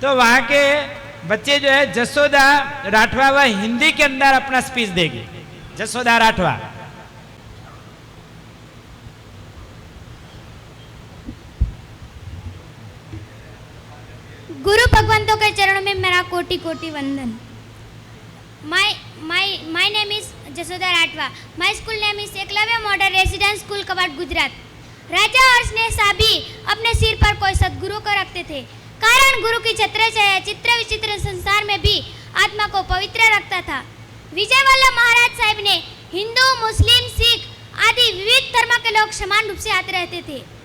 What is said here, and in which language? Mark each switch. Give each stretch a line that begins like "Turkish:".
Hindi: तो वहाँ के बच्चे जो है जसोदा राठवा, वह हिंदी के अंदर अपना स्पीच देगी। जसोदा राठवा। गुरु भगवंतों के चरणों में मेरा कोटि कोटि वंदन।
English: My name is Jasoda Rathwa. My school name is Eklavya Model Residential School, Kawad, Gujarat.
Hindi: राजा और स्नेह साबी अपने सिर पर कोई सदगुरु को रखते थे, कारण गुरु की छत्र छाया चित्र विचित्र संसार में भी आत्मा को पवित्र रखता था। विजय वल्लभ महाराज साहिब ने हिंदू, मुस्लिम, सिख आदि विविध धर्म के लोग समान रूप से आते रहते थे।